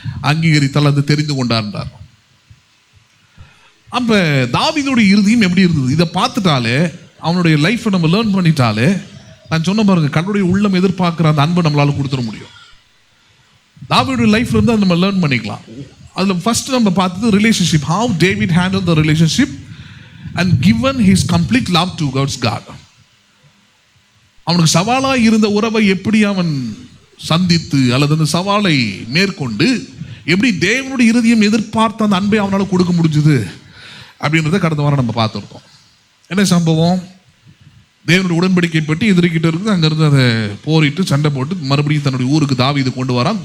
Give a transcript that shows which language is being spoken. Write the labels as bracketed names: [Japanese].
[Tamil] அங்கீகரித்தால், அது தெரிந்து கொண்டார். அப்ப தாவீதுடைய இருதயம் எப்படி இருந்தது? இதை பார்த்துட்டாலே, அவனுடைய லைஃப்பை நம்ம லேர்ன் பண்ணிட்டாலே, நான் சொன்ன பாருங்க, கடவுளுடைய உள்ளம் எதிர்பார்க்கிற அந்த அன்பை நம்மளால கொடுத்துட முடியும். தாவீதுடைய லைஃப்ல இருந்து அதை நம்ம லேர்ன் பண்ணிக்கலாம். அதுல ஃபர்ஸ்ட் நம்ம பார்த்தது relationship, [English] how David handled the relationship and given his complete love towards God. [Tamil] அவனுக்கு சவாலா இருந்த உறவை எப்படி அவன் சந்தித்து அல்லது அந்த சவாலை மேற்கொண்டு எப்படி தேவனுடைய இருதயம் எதிர்பார்த்த அந்த அன்பை அவனால கொடுக்க முடிஞ்சது அப்படின்றத கடந்த வாரம் நம்ம பார்த்துருக்கோம். என்ன சம்பவம்? தேவனுடைய உடன்படிக்கை பற்றி எதிர்க்கிட்ட இருக்குது. அங்கிருந்து அதை போரிட்டு சண்டை போட்டு மறுபடியும் தன்னுடைய ஊருக்கு தாவீது கொண்டு வரான்.